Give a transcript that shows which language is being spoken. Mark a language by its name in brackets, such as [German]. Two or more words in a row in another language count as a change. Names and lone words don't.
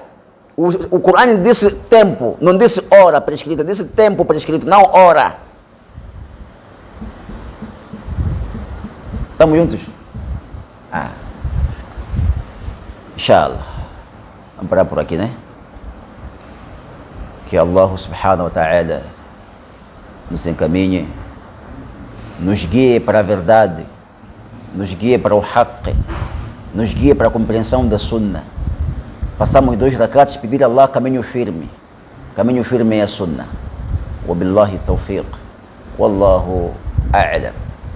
[Portuguese] O Corão disse tempo, não disse hora prescrita, disse tempo prescrito, não hora. Estamos juntos? Inshallah. Vamos parar por aqui, né? Que Allah [Arabic] سبحانه وتعالى [Portuguese] nos encaminhe, nos guie para a verdade, nos guie para o haqq, nos guie para a compreensão da sunnah. Passamos 2 rakats, pedir a Allah caminho firme. Caminho firme é a sunnah. [Arabic] وبالله التوفيق. والله أعلم.